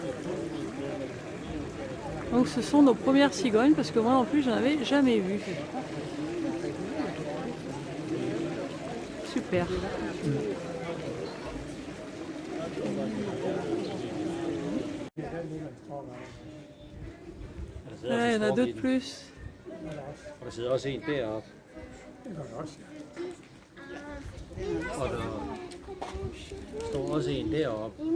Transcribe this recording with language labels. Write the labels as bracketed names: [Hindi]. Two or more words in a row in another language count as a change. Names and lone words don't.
[French] Donc ce sont nos premières cigognes parce que moi non plus j'en avais jamais vu. Super. Là, il y en a deux de plus. [Danish] Og der sidder også en deroppe. Og der står også en deroppe.